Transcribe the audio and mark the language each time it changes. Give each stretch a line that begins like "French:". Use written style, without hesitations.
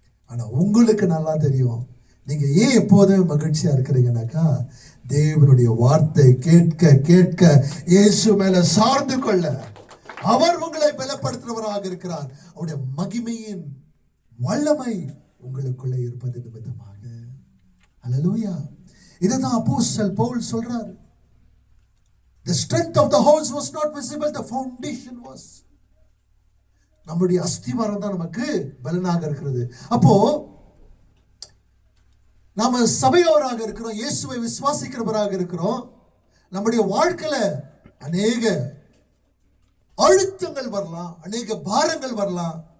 Tamil: ஆனா உங்களுக்கு நல்லா தெரியும். நீங்க ஏன் எப்போதுமே மகிழ்ச்சியா இருக்கிறீங்கன்னாக்கா, தேவனுடைய வார்த்தை கேட்க கேட்க இயேசு மேல சார்ந்து கொள்ள அவர் உங்களை பலப்படுத்துறவராக இருக்கிறார். அவருடைய மகிமையின் வல்லமை உங்களுக்குள்ளே இருப்பது நிமித்தமாக. அல்லேலூயா. இதுதான் அப்போஸ்தலன் பவுல் சொல்றார்.
English: The strength of the house was not visible, the foundation was.
Tamil: நம்முடைய அஸ்திவாரம் தான் நமக்கு பலனாக இருக்கிறது. அப்போ நாம சபையோராக இருக்கிறோம், இயேசுவை விசுவாசிக்கிறவராக இருக்கிறோம். நம்முடைய வாழ்க்கையில அநேக அழுத்தங்கள் வரலாம், அநேக பாரங்கள் வரலாம்.